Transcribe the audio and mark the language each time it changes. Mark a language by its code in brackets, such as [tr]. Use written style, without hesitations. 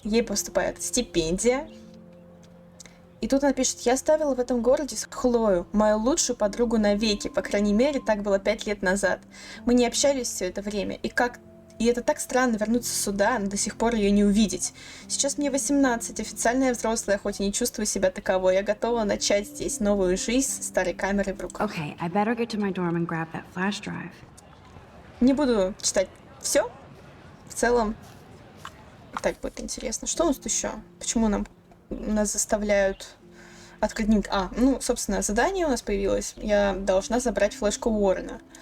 [ru] Ей поступает стипендия. И тут она пишет: «Я оставила в этом городе Хлою, мою лучшую подругу навеки, по крайней мере, так было 5 лет назад. Мы не общались все это время, и это так странно вернуться сюда, но до сих пор ее не увидеть. Сейчас мне 18, официальная взрослая, хоть и не чувствую себя таковой. Я готова начать здесь новую жизнь с старой камерой в руках». [en] Okay, I better get to my dorm and grab that flash drive. [ru] Не буду читать все. В целом, так будет интересно. Что у нас тут еще? Почему нас заставляют открыть дневник? Собственно, задание у нас появилось. Я должна забрать флешку Уоррена.